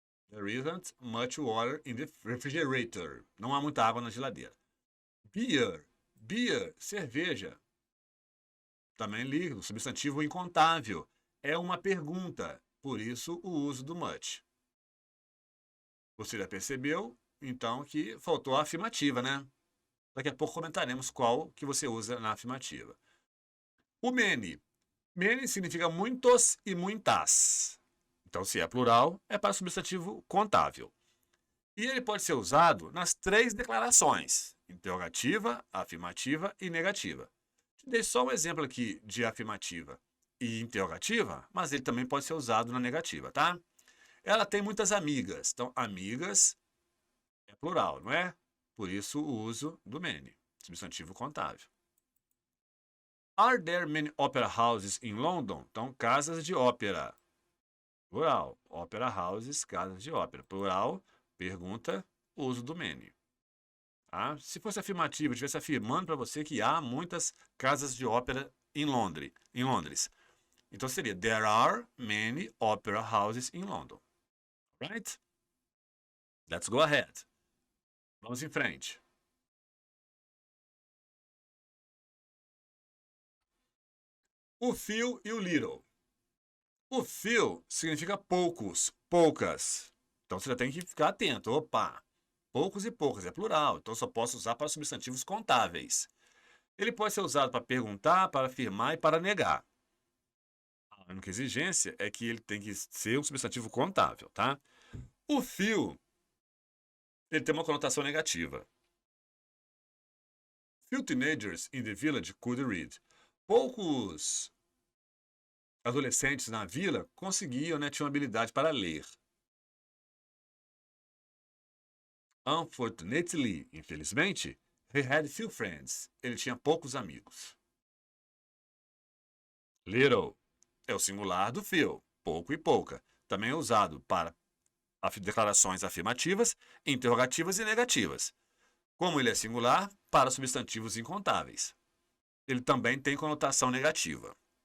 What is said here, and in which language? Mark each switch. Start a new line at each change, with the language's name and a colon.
English: There isn't much water in the refrigerator.
Portuguese: Não há muita água na geladeira. Beer, cerveja. Também líquido, substantivo incontável. É uma pergunta, por isso o uso do much. Você já percebeu, então, que faltou a afirmativa, né? Daqui a pouco comentaremos qual que você usa na afirmativa. O many. Many significa muitos e muitas. Então, se é plural, é para substantivo contável. E ele pode ser usado nas três declarações: interrogativa, afirmativa e negativa. Dei só um exemplo aqui de afirmativa e interrogativa, mas ele também pode ser usado na negativa, tá? Ela tem muitas amigas. Então, amigas é plural, não é? Por isso, o uso do many, substantivo contável.
English: Are there many opera houses in London?
Portuguese: Então, casas de ópera. Plural. Opera houses, casas de ópera. Plural, pergunta, uso do many. Tá? Se fosse afirmativo, estivesse afirmando para você que há muitas casas de ópera em Londres. Então seria:
English: There are many opera houses in London. Right? Let's go ahead.
Portuguese: Vamos em frente. O few e o little. O few significa poucos, poucas. Então você já tem que ficar atento. Opa! Poucos e poucas, é plural, então só posso usar para substantivos contáveis. Ele pode ser usado para perguntar, para afirmar e para negar. A única exigência é que ele tem que ser um substantivo contável, tá? O few, ele tem uma conotação negativa.
English: Few teenagers in the village could read.
Portuguese: Poucos adolescentes na vila conseguiam, né, tinham habilidade para ler.
English: Unfortunately, infelizmente, he had few friends.
Portuguese: Ele tinha poucos amigos. Little é o singular do few, pouco e pouca. Também é usado para declarações afirmativas, interrogativas e negativas. Como ele é singular, para substantivos incontáveis. Ele também tem conotação negativa.